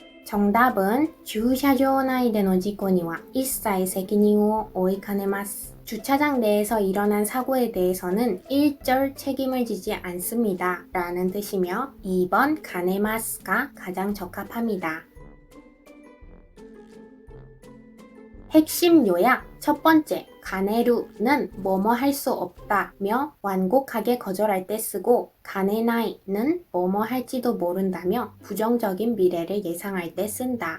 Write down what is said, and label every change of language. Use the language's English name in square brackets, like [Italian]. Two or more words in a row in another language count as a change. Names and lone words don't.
[Japanese] 정답은 駐車場内での事故には一切責任を負いかねます. [Korean] 주차장 내에서 일어난 사고에 대해서는 일절 책임을 지지 않습니다. 라는 뜻이며 2번 가네마스가 가장 적합합니다. 핵심 요약 첫 번째, 가네루는 뭐뭐 할 수 없다며 완곡하게 거절할 때 쓰고 가네나이는 뭐뭐 할지도 모른다며 부정적인 미래를 예상할 때 쓴다.